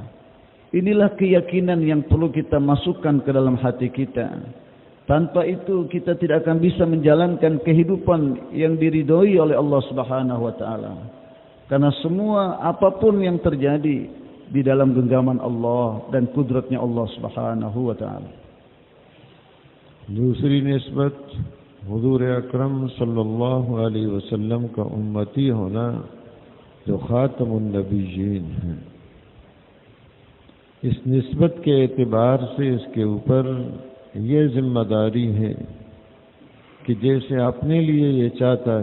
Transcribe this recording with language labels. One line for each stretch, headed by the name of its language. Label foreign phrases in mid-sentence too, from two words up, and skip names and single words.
Indonesian: Inilah keyakinan yang perlu kita masukkan ke dalam hati kita. Tanpa itu kita tidak akan bisa menjalankan kehidupan yang diridhoi oleh Allah
Arabic: سبحانه و تعالى.
Indonesian: Karena semua apapun yang terjadi di dalam genggaman Allah dan kudratnya Allah
Arabic: سبحانه و تعالى.
Urdu: دوسری نسبت حضور اکرم
Arabic: صلى الله عليه وسلم
Urdu: کا امتی ہونا، جو
Arabic: خاتم النبيين
Urdu: ہیں. اس نسبت کے اعتبار سے اس کے اوپر یہ ذمہ داری ہے کہ جیسے اپنے لیے یہ چاہتا